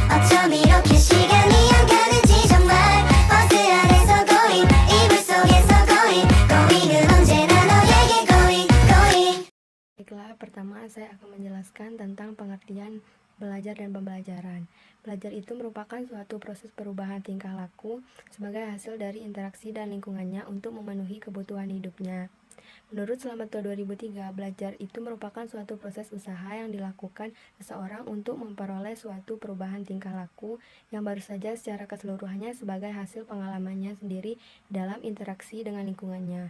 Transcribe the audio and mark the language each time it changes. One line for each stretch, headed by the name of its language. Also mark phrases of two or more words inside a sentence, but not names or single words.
Korean: 어쩜 이렇게 시간이 안 가는지 정말 버스 안에서 고잉 이불 속에서 고잉은 언제나 너에게 고잉.
Indonesian: Baiklah, pertama saya akan menjelaskan tentang pengertian belajar dan pembelajaran. Belajar itu merupakan suatu proses perubahan tingkah laku sebagai hasil dari interaksi dan lingkungannya untuk memenuhi kebutuhan hidupnya. Menurut Slameto 2003, belajar itu merupakan suatu proses usaha yang dilakukan seseorang untuk memperoleh suatu perubahan tingkah laku yang baru saja secara keseluruhannya sebagai hasil pengalamannya sendiri dalam interaksi dengan lingkungannya.